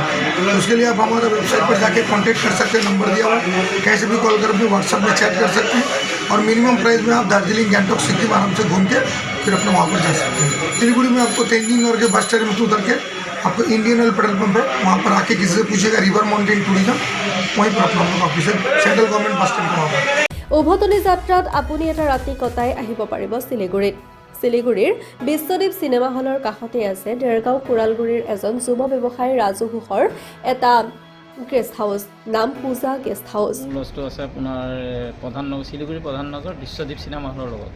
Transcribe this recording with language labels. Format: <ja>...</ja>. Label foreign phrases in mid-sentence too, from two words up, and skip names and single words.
<hi>तो उसके लिए आप हमारा वेबसाइट पर जाके कॉन्टैक्ट कर सकते हैं, नंबर दिया हुआ है, कहीं से भी कॉल कर अपने व्हाट्सअप में चैट कर सकते हैं। और</hi> <en>minimum price</en> <hi>में आप दार्जिलिंग, गैंगटॉक, सिक्किम आराम से घूम के फिर अपने वहाँ पर जा सकते हैं। सिलीगुड़ी में आपको तेंजिंग नॉर्गे बस स्टैंड में उतर के आपको इंडियन ऑयल पेट्रोल पंप है, वहाँ पर आके किसी से पूछेगा रिवर माउंटेन टूरिज्म, वहीं पर अपना ऑफिस है, सेंट्रल गवर्नमेंट बस स्टैंड वहाँ पर।</hi> <as>উভতনি যাত্ৰাত আপুনি এটা ৰাতি কটাই আহিব পাৰিব শিলিগুৰিত। শিলিগুৰিৰ বিশ্বদ্বীপ চিনেমা হলৰ কাষতে আছে দেৰগাঁও কোৰালগুৰিৰ এজন যুৱ ব্যৱসায়ী ৰাজু ঘোষৰ এটা</as> <en>guest house,</en> <as>নাম পূজা গেষ্ট হাউচ। লজটো আছে আপোনাৰ প্ৰধান নগৰ শিলিগুৰি প্ৰধান নগৰ বিশ্বদ্বীপ চিনেমা হলৰ লগত।</as>